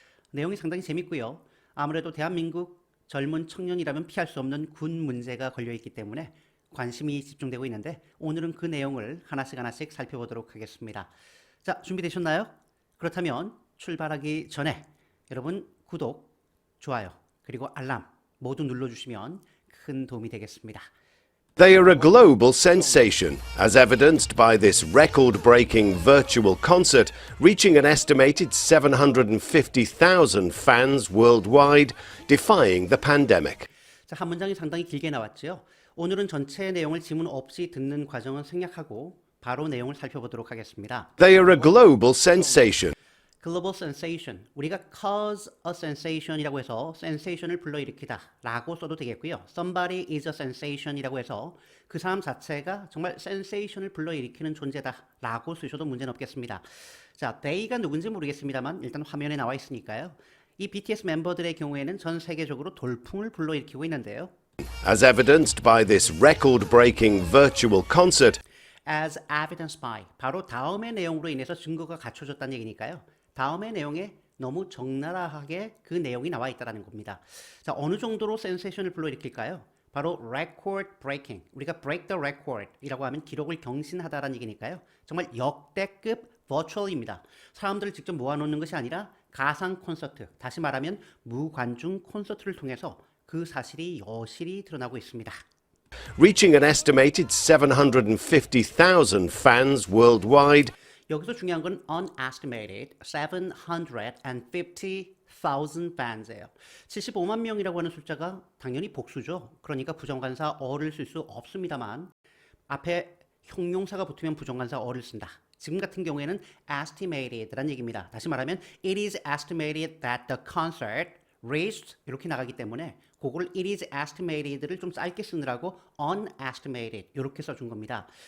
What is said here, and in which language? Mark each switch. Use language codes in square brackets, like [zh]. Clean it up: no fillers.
[ko] 내용이 상당히 재밌고요. 아무래도 대한민국 젊은 청년이라면 피할 수 없는 군 문제가 걸려있기 때문에 관심이 집중되고 있는데, 오늘은 그 내용을 하나씩 살펴보도록 하겠습니다. 자, 준비되셨나요? 그렇다면 출발하기 전에 여러분 구독, 좋아요, 그리고 알람 모두 눌러주시면 큰 도움이 되겠습니다. [en] They are a global sensation, as evidenced by this record-breaking virtual concert, reaching an estimated 750,000 fans worldwide, defying the pandemic. [ko] 자, 한 문장이 상당히 길게 나왔죠. 오늘은 전체 내용을 지문 없이 듣는 과정은 생략하고 바로 내용을 살펴보도록 하겠습니다. [en] They are a global sensation. [ko] Global sensation, 우리가 [en] cause a sensation [ko] 이라고 해서 sensation을 불러일으키다 라고 써도 되겠고요. [en] Somebody is a sensation [ko] 이라고 해서 그 사람 자체가 정말 sensation을 불러일으키는 존재다 라고 쓰셔도 문제는 없겠습니다. 자, they가 누군지 모르겠습니다만 일단 화면에 나와 있으니까요. 이 BTS 멤버들의 경우에는 전 세계적으로 돌풍을 불러일으키고 있는데요. [en] As evidenced by this record-breaking virtual concert, As evidenced by, [ko] 바로 다음의 내용으로 인해서 증거가 갖춰졌다는 얘기니까요. 다음의 내용에 너무 적나라하게 그 내용이 나와 있다는 겁니다. 자, 어느 정도로 센세이션을 불러일으킬까요? 바로 record breaking, 우리가 [en] break the record [ko] 이라고 하면 기록을 경신하다라는 얘기니까요. 정말 역대급 버추얼입니다. 사람들을 직접 모아놓는 것이 아니라 가상 콘서트, 다시 말하면 무관중 콘서트를 통해서 그 사실이 여실히 드러나고 있습니다. [en] reaching an estimated 750,000 fans worldwide, [ko] 여기서 중요한 건 [en] unestimated 750,000 fans [ko] 예요. 75만 명이라고 하는 숫자가 당연히 복수죠. 그러니까 부정관사 어를 쓸 수 없습니다만 앞에 형용사가 붙으면 부정관사 어를 쓴다. 지금 같은 경우에는 estimated라는 얘기입니다. 다시 말하면 [en] it is estimated that the concert reached [ko] 이렇게 나가기 때문에 그걸 [en] it is estimated [ko] 를 좀 짧게 쓰느라고 unestimated 이렇게 써준 겁니다.